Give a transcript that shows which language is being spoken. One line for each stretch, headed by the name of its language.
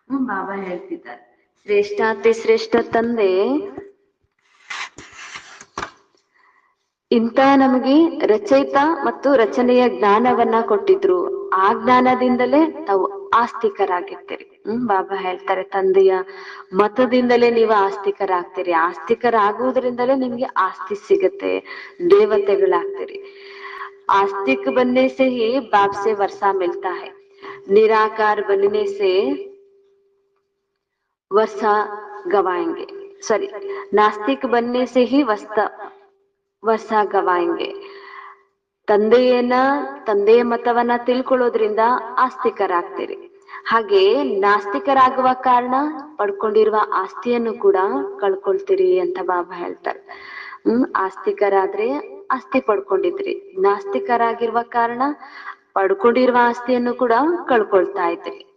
Kannada: ಬಾಬಾ ಹೇಳ್ತಿದ್ದಾರೆ, ಶ್ರೇಷ್ಠಾತಿ ಶ್ರೇಷ್ಠ ತಂದೆ ಇಂಥ ನಮಗೆ ರಚಯಿತ ಮತ್ತು ರಚನೆಯ ಜ್ಞಾನವನ್ನ ಕೊಟ್ಟಿದ್ರು. ಆ ಜ್ಞಾನದಿಂದಲೇ ತಾವು ಆಸ್ತಿಕರಾಗಿರ್ತೀರಿ. ಬಾಬಾ ಹೇಳ್ತಾರೆ, ತಂದೆಯ ಮತದಿಂದಲೇ ನೀವು ಆಸ್ತಿಕರಾಗ್ತೀರಿ. ಆಸ್ತಿಕರಾಗುವುದರಿಂದಲೇ ನಿಮ್ಗೆ ಆಸ್ತಿ ಸಿಗತ್ತೆ, ದೇವತೆಗಳಾಗ್ತೀರಿ.
Hindi: आस्तिक बनने से ही बाप से वर्षा मिलता है, निराकार बनने से वर्षा गवाएंगे, सॉरी, नास्तिक बनने से ही ವರ್ಷ ಗವಾಯಂಗೆ.
Kannada: ತಂದೆಯ ಮತವನ್ನ ತಿಳ್ಕೊಳ್ಳೋದ್ರಿಂದ ಆಸ್ತಿಕರಾಗ್ತೀರಿ. ಹಾಗೆ ನಾಸ್ತಿಕರಾಗುವ ಕಾರಣ ಪಡ್ಕೊಂಡಿರುವ ಆಸ್ತಿಯನ್ನು ಕೂಡ ಕಳ್ಕೊಳ್ತೀರಿ ಅಂತ ಬಾಬಾ ಹೇಳ್ತಾರೆ. ಆಸ್ತಿಕರಾದ್ರೆ ಆಸ್ತಿ ಪಡ್ಕೊಂಡಿದ್ರಿ, ನಾಸ್ತಿಕರಾಗಿರುವ ಕಾರಣ ಪಡ್ಕೊಂಡಿರುವ ಆಸ್ತಿಯನ್ನು ಕೂಡ ಕಳ್ಕೊಳ್ತಾ ಇದ್ರಿ.